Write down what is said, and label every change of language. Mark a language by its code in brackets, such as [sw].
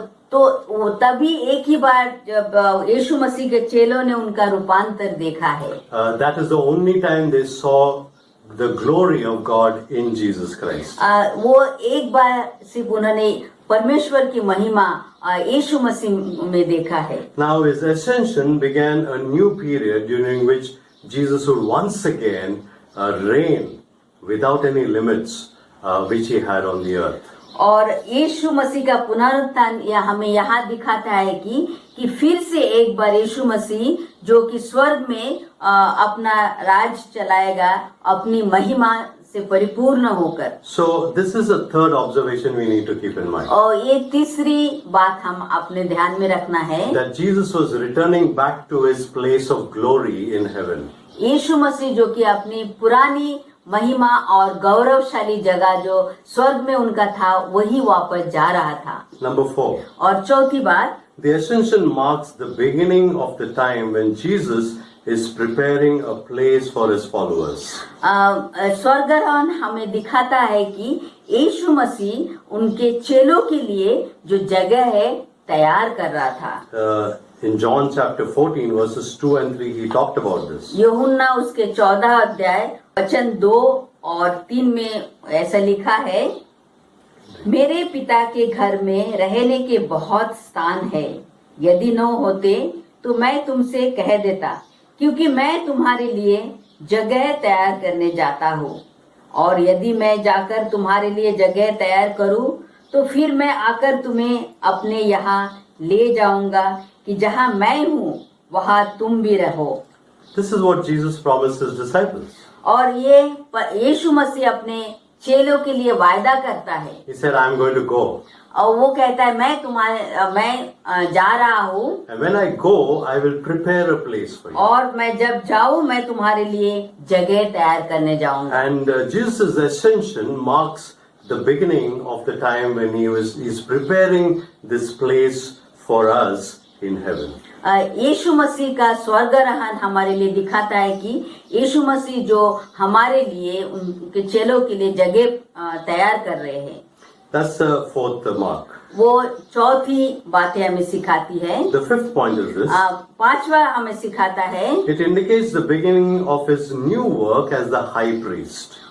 [hi] तो तभी एक ही बार जब यीशु मसीह के चेलों ने उनका रूपांतर देखा है। [en] That is the only time they saw the glory of God in Jesus Christ. [hi] वो एक बार सिर्फ उन्होंने परमेश्वर की महिमा यीशु मसीह में देखा है। [en] Now his ascension began a new period during which Jesus would once again reign without any limits which he had on the earth. [hi] और यीशु मसीह का पुनरुत्थान हमें यहाँ दिखाता है कि फिर से एक बार यीशु मसीह जो कि स्वर्ग में अपना राज चलाएगा अपनी महिमा से परिपूर्ण होकर। [en] So this is a third observation we need to keep in mind. [hi] और ये तीसरी बात हम अपने ध्यान में रखना है [en] that Jesus was returning back to his place of glory in heaven. [hi] यीशु मसीह जो कि अपनी पुरानी महिमा और गौरवशाली जगह जो स्वर्ग में उनका था वही वापस जा रहा था। [en] Number 4. [hi] और चौथी बात, [en] The ascension marks the beginning of the time when Jesus is preparing a place for his followers. [hi] स्वर्गारोहण हमें दिखाता है कि यीशु मसीह उनके चेलों के लिए जो जगह है तैयार कर रहा था। [en] In John chapter 14 verses 2 and 3 he talked about this. [hi] यूहन्ना उसके 14 अध्याय वचन 2 और 3 में ऐसा लिखा है, मेरे पिता के घर में रहने के बहुत स्थान है, यदि न होते तो मैं तुमसे कह देता, क्योंकि मैं तुम्हारे लिए जगह तैयार करने जाता हूँ, और यदि मैं जाकर तुम्हारे लिए जगह तैयार करूँ तो फिर मैं आकर तुम्हें अपने यहाँ ले जाऊंगा कि जहाँ मैं हूँ वहाँ तुम भी रहो। [en] This is what Jesus promised his disciples. [hi] और ये यीशु मसीह अपने चेलों के लिए वायदा करता है। [en] He said, I'm going to go. [hi] और वो कहता है मैं जा रहा हूँ, [en] And when I go, I will prepare a place for you. [hi] और मैं जब जाऊँ मैं तुम्हारे लिए जगह तैयार करने जाऊंगा। [en] And Jesus' ascension marks the beginning of the time when he's preparing this place for us in heaven. [hi] यीशु मसीह का स्वर्गारोहण हमारे लिए दिखाता है कि यीशु मसीह जो हमारे लिए उनके चेलों के लिए जगह तैयार कर रहे हैं। [en] That's the fourth mark. [hi] वो चौथी बातें हमें सिखाती है। [en] The fifth point is this. [hi] पांचवा हमें सिखाता है, [en] It indicates the beginning of his new work as the high priest.